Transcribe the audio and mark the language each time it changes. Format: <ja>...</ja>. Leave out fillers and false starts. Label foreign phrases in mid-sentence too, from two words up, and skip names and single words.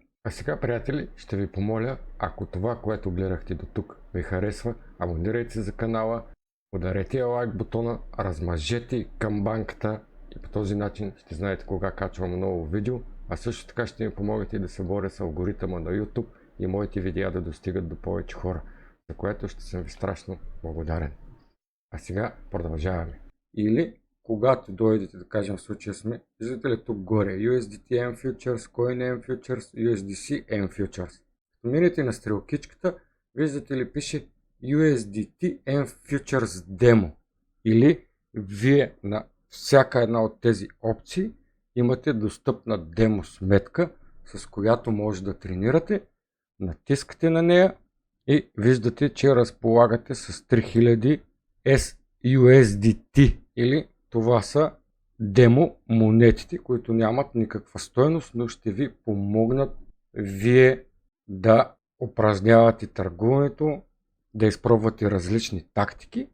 <bg>А сега, приятели, ще ви помоля, ако това, което гледахте до тук ви харесва, абонирайте се за канала, ударете лайк бутона, размажете камбанката и по този начин ще знаете кога качвам ново видео, а също така ще ми помогнете да се боря с алгоритъма на YouTube и моите видеа да достигат до повече хора, за което ще съм ви страшно благодарен. А сега продължаваме. Или когато дойдете, да кажем в случая сме, виждате ли тук горе USDT M Futures, Coin M Futures, USDC M Futures. Като минете на стрелкичката, виждате ли пише USDT M Futures Demo. Или вие на всяка една от тези опции имате достъпна демо сметка, с която може да тренирате. Натискате на нея и виждате, че разполагате с 3000 SUSDT, или това са демо монетите, които нямат никаква стойност, но ще ви помогнат вие да упражнявате търгуването, да изпробвате различни тактики.</bg>